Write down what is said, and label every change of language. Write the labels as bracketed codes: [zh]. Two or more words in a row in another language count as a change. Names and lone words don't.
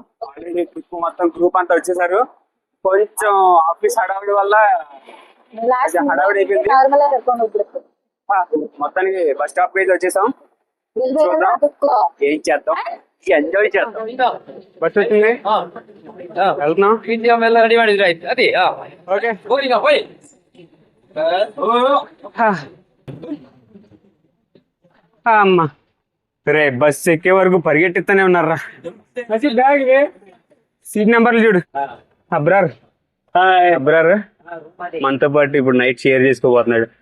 [te] ఆల్రెడీ ట్రిప్ మొత్తం గ్రూప్ అంతా వచ్చేసారు. కొంచెం ఆఫీస్ హడావిడి వల్ల హడావిడి అయిపోయింది. మొత్తానికి బస్ స్టాప్ కి అయితే వచ్చేసాం. చూద్దాం ఏం చేద్దాం, ఎంజాయ్ చేద్దాం. బస్ వచ్చింది, వెళ్తున్నాం. [kn] రెడీ ಮಾಡಿದ್ರೆ ಆಯ್ತು ಅದೇ [te] ఓకే [kn] ಹೋಗಿ ಹೋಯ್ [te] అమ్మా రే, బస్ ఎక్కే వరకు పరిగెట్టిస్తూనే ఉన్నారా. బ్యాగ్ సీట్ నెంబర్లు చూడు. అబ్రార్ అబ్రార్ మనతో పాటు ఇప్పుడు నైట్ షేర్ చేసుకోబోతున్నాడు.